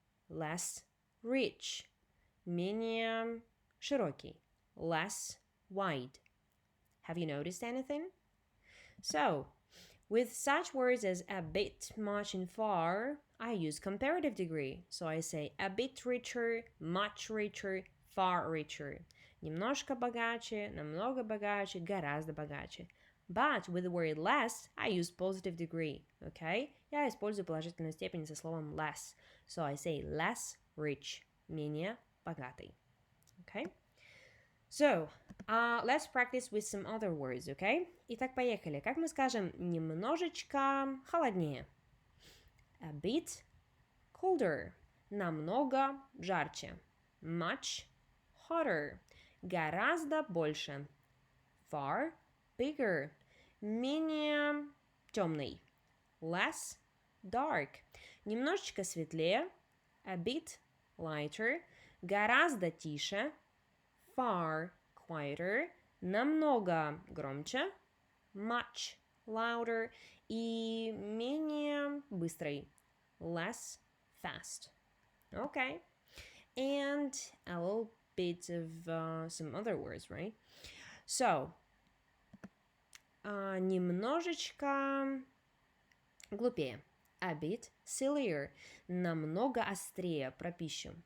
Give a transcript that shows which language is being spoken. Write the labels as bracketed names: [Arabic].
[English] Less rich. [Russian] Менее широкий. [English] Less wide. Have you noticed anything? So, with such words as a bit, much, and far, I use comparative degree. So I say a bit richer, much richer, far richer. [Russian] Немножко богаче, намного богаче, гораздо богаче. [English] But with the word less, I use positive degree, okay? [Russian] Я использую положительную степень со словом less. [English] So I say less rich, [Russian] менее богатый, [English] okay? So, let's practice with some other words, okay? [Russian] Итак, поехали. Как мы скажем немножечко холоднее? [English] A bit colder. [Russian] Намного жарче. [English] Much hotter. [Russian] Гораздо больше. [English] Far bigger. [Russian] Менее темный. [English] Less dark. [Russian] немножечко светлее, [English] a bit lighter, [Russian] гораздо тише, [English] far quieter, [Russian] намного громче, [English] much louder, [Russian] и менее быстрый, [English] less fast. Okay. And a little bit of some other words, right? [Russian] So, немножечко глупее. [English] A bit sillier. [Russian] Намного острее про пищу.